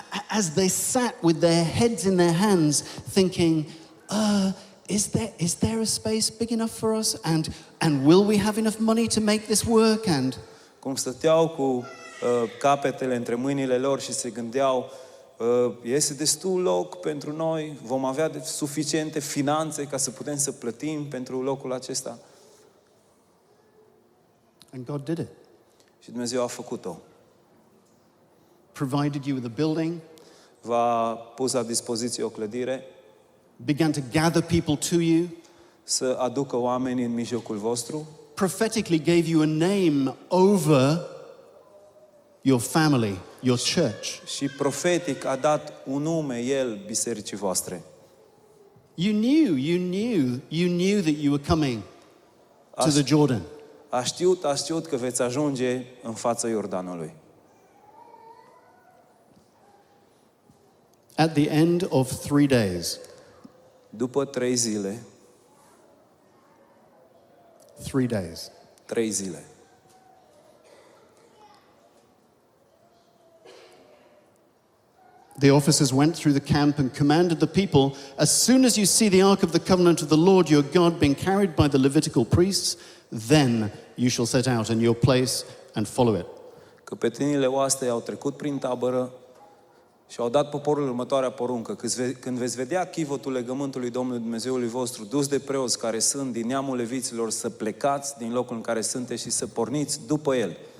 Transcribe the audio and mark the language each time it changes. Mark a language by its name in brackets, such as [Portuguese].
[English] As they sat with their heads in their hands thinking, is there a space big enough for us? And will we have enough money to make this work? And [Romanian] Cum stăteau cu capetele între mâinile lor și se gândeau, este destul loc pentru noi, vom avea suficiente finanțe ca să putem să plătim pentru locul acesta. [English] and God did it. [Romanian] Și Dumnezeu a făcut-o. [English] Provided you with a building, [Romanian] V-a pus la dispoziție o clădire, [English] began to gather people to you, [Romanian] să aducă oameni în mijlocul vostru, [English] prophetically gave you a name over your family, your church. [Romanian] și profetic a dat un nume El bisericii voastre. [English] You knew that you were coming to the Jordan. [Romanian] A știut că veți ajunge în fața Iordanului. [English] At the end of 3 days, [Romanian] După 3 zile, [English] 3 days, [Romanian] 3 zile, [English] the officers went through the camp and commanded the people, as soon as you see the ark of the covenant of the Lord your God being carried by the Levitical priests, then you shall set out in your place and follow it. [Romanian] căpetenile oastei au trecut prin tabără și au dat poporul următoarea poruncă. Când veți vedea chivotul legământului Domnului Dumnezeului vostru dus de preoți care sunt din neamul leviților, să plecați din locul în care sunteți și să porniți după el.